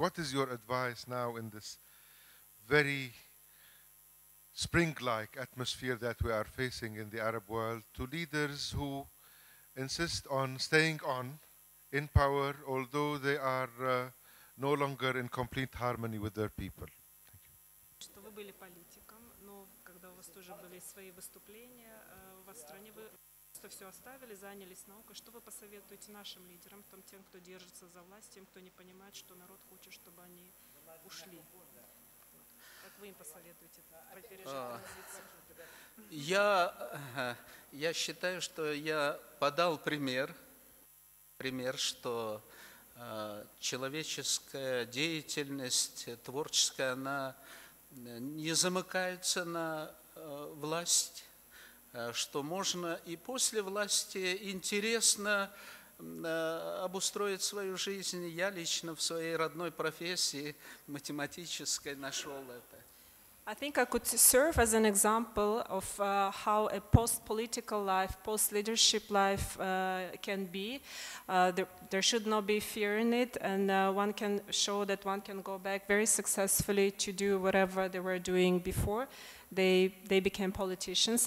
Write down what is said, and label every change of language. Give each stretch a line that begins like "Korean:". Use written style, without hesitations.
English: What is your advice now in this very spring-like atmosphere that we are facing in the Arab world to leaders who insist on staying on in power, although they are no longer in complete harmony with their people?
Russian: Что вы были политиком, но когда у вас тоже были свои выступления, у вас в стране вы что все оставили, занялись наукой. Что вы посоветуете нашим лидерам, тем, кто держится за власть, тем, кто не понимает, что народ хочет, чтобы они ушли? Как вы им посоветуете пережить транзицию? Я считаю, что я подал пример, что человеческая деятельность, творческая, она не замыкается на власть, что можно и после власти интересно обустроить свою жизнь. Я лично в своей родной профессии математической нашел это.
English: I think I could serve as an example of how a post-political life, post-leadership life can be. There should not be fear in it, and one can show that one can go back very successfully to do whatever they were doing before they became politicians.